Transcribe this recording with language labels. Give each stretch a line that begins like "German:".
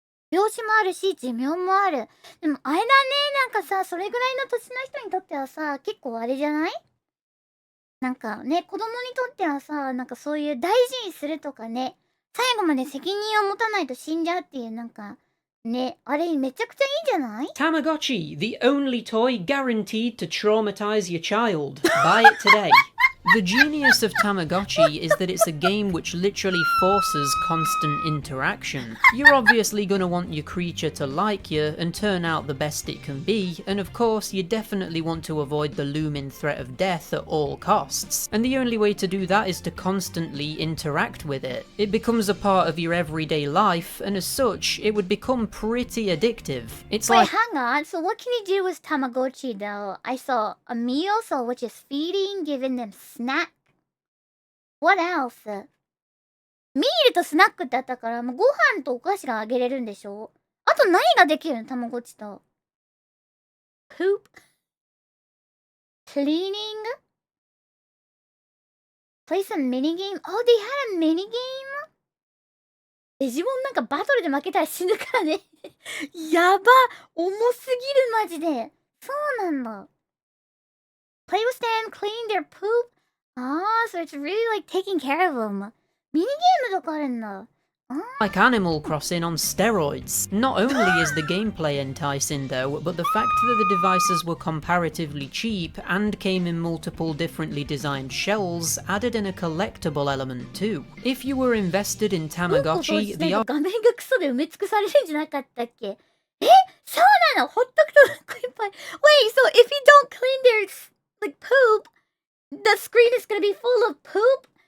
Japanese: 病死もあるし、寿命もある。でもあれだね、なんかさ、それぐらいの年の人にとってはさ、結構あれじゃない？なんかね、子供にとってはさ、なんかそういう大事にするとかね、最後まで責任を持たないと死んじゃうっていうなんか、ね、あれめちゃくちゃいいんじゃない？
English: Tamagotchi, the only toy guaranteed to traumatize your child. Buy it today. The genius of Tamagotchi is that it's a game which literally forces constant interaction. You're obviously gonna want your creature to like you and turn out the best it can be, and of course you definitely want to avoid the looming threat of death at all costs. And the only way to do that is to constantly interact with it. It becomes a part of your everyday life, and as such, it would become pretty addictive. It's Wait, like— hang on. So what can you do with Tamagotchi though? I saw a meal, so which is feeding, giving them snack. What else?
Japanese: ミールとスナックってあったから、もうご飯とお菓子があげれるんでしょ？あと何ができるの？たまごっちと。
English: Poop? Cleaning? Play some minigame? Oh, they had a minigame?
Japanese: デジモンなんかバトルで負けたら死ぬからね。やば！重すぎるマジで。そうなんだ。
English: Play with them, clean their poop? Ah, so it's really like taking care of them.
Japanese: ミニゲームとかあるんだ。
English: Like Animal Crossing on steroids. Not only is the gameplay enticing though, but the fact that the devices were comparatively cheap and came in multiple differently designed shells added in a collectible element too. If you were invested in Tamagotchi, the
Japanese: 画面がクソで埋め尽くされるんじゃなかったっけ？え、そうなの？ほっとくといっぱい。
English: Wait, so if you don't clean their like poop, the screen is gonna be full of poop?